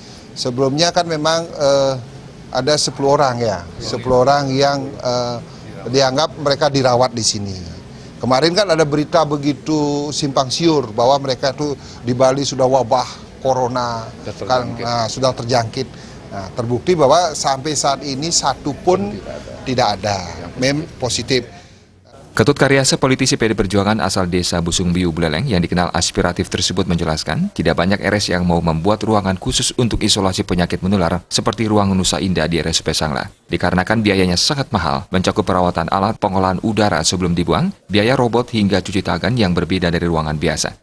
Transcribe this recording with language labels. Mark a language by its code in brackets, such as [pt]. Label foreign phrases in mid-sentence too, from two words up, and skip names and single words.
[id] Sebelumnya kan memang ada 10 orang ya, 10 orang yang dianggap mereka dirawat di sini. Kemarin kan ada berita begitu simpang siur bahwa mereka itu di Bali sudah wabah corona, sudah terjangkit. Nah, terbukti bahwa sampai saat ini satu pun tidak ada, positif. Ketut Karyasa politisi PD Perjuangan asal desa Busungbiu Buleleng yang dikenal aspiratif tersebut menjelaskan, tidak banyak RS yang mau membuat ruangan khusus untuk isolasi penyakit menular seperti ruang Nusa Indah di RSUP Sanglah. Dikarenakan biayanya sangat mahal, mencakup perawatan alat pengolahan udara sebelum dibuang, biaya robot hingga cuci tangan yang berbeda dari ruangan biasa.